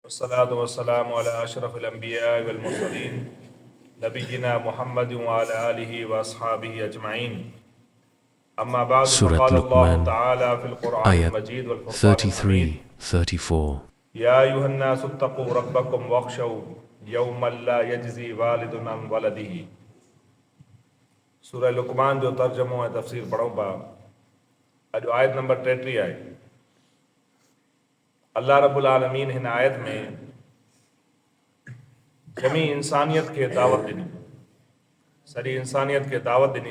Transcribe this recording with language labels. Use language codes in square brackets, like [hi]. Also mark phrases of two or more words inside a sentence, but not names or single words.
[ar] والصلاة والسلام على أشرف الأنبياء والمرسلين نبينا محمد وعلى آله وأصحابه أجمعين. أما بعد Surat فقال الله Luqman, تعالى في القرآن Ayat المجيد والفرقان الحميد 33, 34. يا أيها الناس اتقوا ربكم واخشوا يوما لا يجزي والد عن ولده. [sd] सूरह लुक़मान जो तर्जुमो ऐं तफ़सीर पढ़ूं पिया। अॼु आयत नंबर 33 आहे। [ar] الله رب العالمين [sd] हिन आयत में जमी इंसानियत खे दावत ॾिनी, सॼी इंसानियत खे दावत ॾिनी।